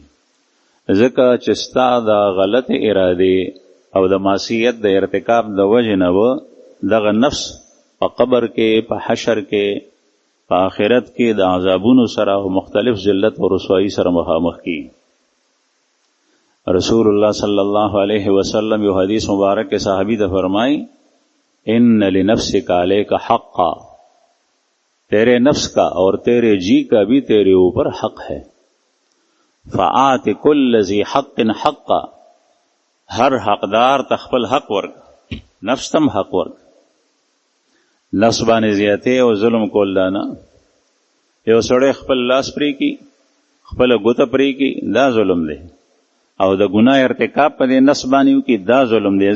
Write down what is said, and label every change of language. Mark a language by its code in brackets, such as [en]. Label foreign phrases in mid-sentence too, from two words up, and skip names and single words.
[ps] ځکه چې ستا د غلط ارادې او د معصیت د ارتکاب د وجې نه به دغه نفس په قبر کې، په حشر کې، په آخرت کې د عذابونو سره او مختلف ذلت او رسوایی سره مخامخ کیږي. [ar] رسول اللہ صلی اللہ علیہ وسلم [ps] یو حدیث مبارک کے صحابی ته فرمائی [ar] ان لنفسک علیک حقا، [ur] تیرے نفس کا اور تیرے جی کا بھی تیرے اوپر حق ہے. [ar] فآت کل ذی حق حقا، [ps] ہر حقدار تخپل حق ورک، نفس تم حق ورک. نفس باندې زیاته او ظلم کول دانا، یو سړی خپل لاس پری کی خپل ګوته پری کی دا ظلم دی، او د ګناه ارتکاب په دې نفس باندې کی دا ظلم دی.